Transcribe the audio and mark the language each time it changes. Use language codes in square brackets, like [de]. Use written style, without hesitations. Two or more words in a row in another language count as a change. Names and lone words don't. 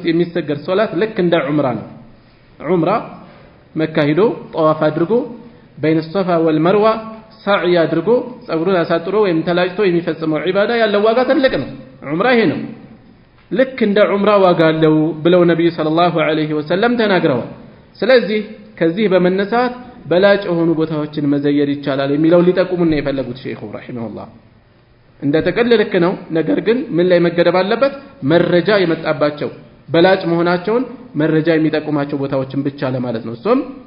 [am] የሚሰገድ ሶላት ልክ እንደ ዑምራ ነው ዑምራ መካ ሄዶ ጧፍ አድርጎ [ar] بين الصفا والمروة [am] سعي አድርጎ ጸጉሩን አሳጥሮ ወይም ተላጭቶ የሚፈጽመው ዒባዳ ያለው ዋጋ ትልቅ ነው ዑምራ ይሄ ነው ልክ እንደ ዑምራ ዋጋ አለው ብለው ነብዩ [ar] صلى الله عليه وسلم [am] ተናግረዋል ስለዚህ ከዚህ በመነሳት በላጭ ሆኑ ቦታዎችን መዘየር ይቻላል የሚለው ሊጠቁሙና የፈለጉት ሼኹ ረሂመሁላህ እንደ ተቀለልክ ነው ነገር ግን ምን ላይ መገደብ አለበት መረጃ የመጣባቸው በላጭ መሆናቸውን መረጃ የሚጠቁማቸው ቦታዎችን ብቻ ለማለት ነው እሱም